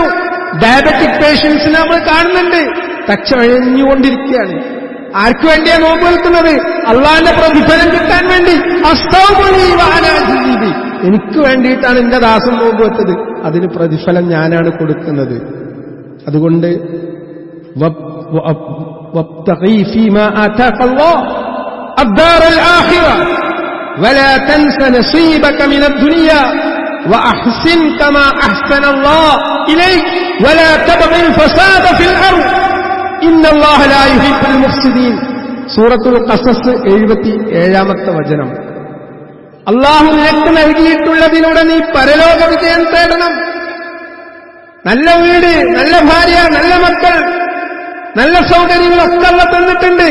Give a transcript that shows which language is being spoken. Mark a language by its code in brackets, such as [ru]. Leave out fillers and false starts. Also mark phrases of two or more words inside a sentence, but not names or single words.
[en] diabetic patients [ml] നമ്മൾ കാണുന്നുണ്ട്, തച്ചഴഞ്ഞുകൊണ്ടിരിക്കുകയാണ്. ആർക്കു വേണ്ടിയാ നോമ്പ് നിൽക്കുന്നത്? അള്ളാഹിന്റെ പ്രതിഫലം കിട്ടാൻ വേണ്ടി. എനിക്ക് വേണ്ടിയിട്ടാണ് എന്റെ ദാസൻ നോമ്പ് വെച്ചത്, അതിന് പ്രതിഫലം ഞാനാണ് കൊടുക്കുന്നത്. [ar] അതുകൊണ്ട് وأحسن كما أحسن الله إليك ولا تبغ الفساد في الأرض إن الله لا يحب المفسدين. [ml] സൂറത്തുൽ ഖസസ് 77-ാമത്തെ വചനം. അല്ലാഹു നിനക്ക് നൽകിയിട്ടുള്ളതിലൂടെ നീ പരലോക വിജയം തേടണം. നല്ല വീട്, നല്ല ഭാര്യ, നല്ല മക്കൾ, നല്ല സൗകര്യങ്ങളൊക്കെ അല്ലാഹു തന്നിട്ടുണ്ട്.